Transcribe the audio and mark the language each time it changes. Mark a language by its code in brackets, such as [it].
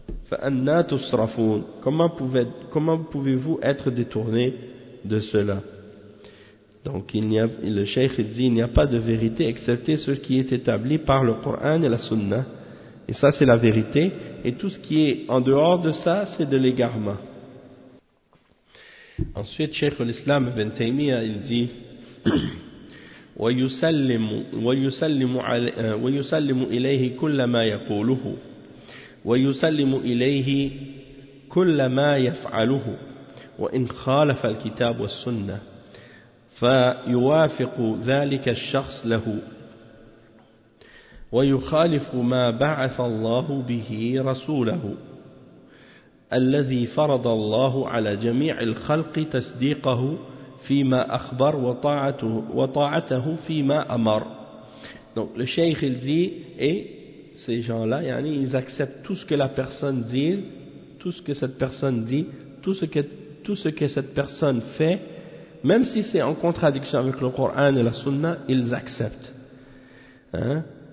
[ar] فَأَنَّا تُصْرَفُونَ [fr] comment pouvez-vous être détourné de cela? Donc le Cheikh dit, il n'y a pas de vérité excepté ce qui est établi par le Coran et la Sunna. Et ça c'est la vérité, et tout ce qui est en dehors de ça, c'est de l'égarement. Ensuite, Cheikh al-Islam ibn Taymiyyah, il dit [ar] وَيُسَلِّمُ إِلَيْهِ كُلَّ مَا يَقُولُهُ وَيُسَلِّمُ إِلَيْهِ كُلَّ مَا يَفْعَلُهُ وَإِنْ خَالَفَ الْكِتَابُ وَالسُّنَّةِ فَيُوَافِقُ ذَلِكَ الشَّخْصِ لَهُ وَيُخَالِفُ مَا بَعَثَ اللَّهُ بِهِ رَسُولَهُ الذي فرض الله على جميع الخلق تصديقه فيما أخبر وطاعته فيما أمر. [fr] Donc le cheikh il dit, et ces gens là yani, ils acceptent tout ce que la personne dit, tout ce que cette personne dit, tout ce que cette personne fait, même si c'est en contradiction avec le Coran et la Sunna, ils acceptent, hein?